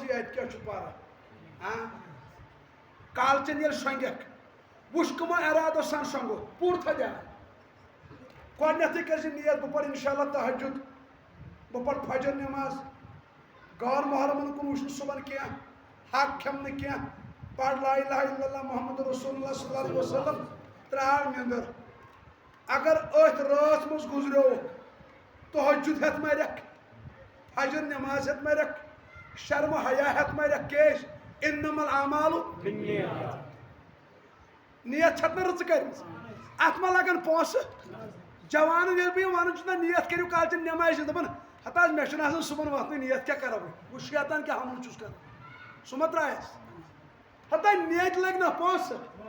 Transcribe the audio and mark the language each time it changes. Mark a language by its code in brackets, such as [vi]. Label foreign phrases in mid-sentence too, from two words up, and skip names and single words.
[ks] یی اَتہِ کیٛاہ چھُ پَران کالچَن ییٚلہِ شۄنٛگٮ۪کھ وٕچھ کٕمو اِرادو سان شۄنٛگُکھ پوٗرٕ تھاو دیان گۄڈنٮ۪تھٕے کٔرۍ زِ نیت بہٕ پَرٕ [ar] اِنشاء اللہ [ks] تہجُد بہٕ پَرٕ فجر نٮ۪ماز غٲر محرمَن کُن وٕچھ نہٕ صُبحن کینٛہہ حق کھٮ۪م نہٕ کینٛہہ پَر [ar] لا الہ الا اللہ محمد رسول اللہ صلی اللہ علیہ وسلم [ks] ترٛاو نیٚنٛدٕر اگر أتھۍ رٲژ منٛز گُزریووُکھ تہجُد ہٮ۪تھ مَرٮ۪کھ فجر نٮ۪ماز ہٮ۪تھ مَرٮ۪کھ شرمو حیا ہٮ۪تھ مَرٮ۪کھ کیٛازِ [ar] اِنَّمَا الْأَعْمَالُ [ks] نیت چھَکھ نہٕ رٕژٕ کٔرمٕژ اَتھ ما لَگَن پونٛسہٕ جوانَن ییٚلہِ بہٕ یہِ وَنان چھُس نہ نیت کٔرِو کالچَن نٮ۪مازِ چھِ دَپان ہَتہٕ حظ مےٚ چھُنہٕ آسان صُبحن وۄتھنٕے نیت کیٛاہ کَرو بہٕ وٕچھ شیطان کیٛاہ حملہٕ چھُس کَران سُہ ما ترٛایَس ہَتہٕ نیتہِ لٔگۍ نہ پونٛسہٕ